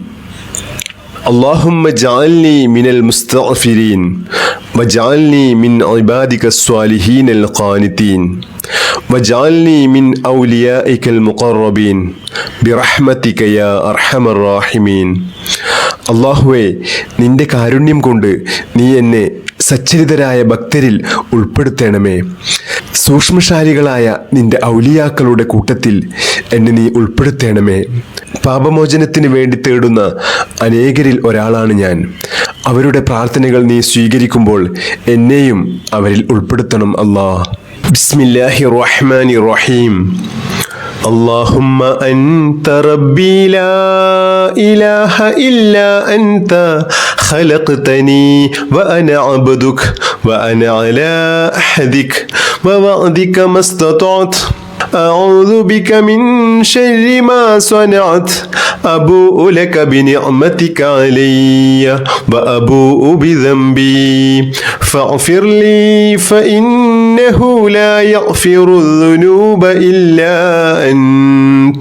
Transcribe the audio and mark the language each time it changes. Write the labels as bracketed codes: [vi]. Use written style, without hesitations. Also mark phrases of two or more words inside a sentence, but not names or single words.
[ar] اللهم اجعلني من المستغفرين واجعلني من عبادك الصالحين القانتين واجعلني من أوليائك المقربين برحمتك يا أرحم الراحمين. [ml] അള്ളാഹുവേ, നിന്റെ കാരുണ്യം കൊണ്ട് നീ എന്നെ സച്ചരിതരായ ഭക്തരിൽ ഉൾപ്പെടുത്തണമേ. സൂക്ഷ്മശാലികളായ നിന്റെ ഔലിയാക്കളുടെ കൂട്ടത്തിൽ എന്നെ നീ ഉൾപ്പെടുത്തണമേ. പാപമോചനത്തിന് വേണ്ടി തേടുന്ന അനേകരിൽ ഒരാളാണ് ഞാൻ. അവരുടെ പ്രാർത്ഥനകൾ നീ സ്വീകരിക്കുമ്പോൾ എന്നെയും അവരിൽ ഉൾപ്പെടുത്തണം അല്ലാഹ്. [ar] بسم الله الرحمن الرحيم. اللهم أنت ربي لا إله إلا أنت خلقتني وأنا عبدك وأنا على عهدك ووعدك ما استطعت أعوذ بك من شر ما صنعت أبوء لك بنعمتك علي وأبوء بذنبي فاغفر لي فإنه لا يغفر الذنوب إلا أنت.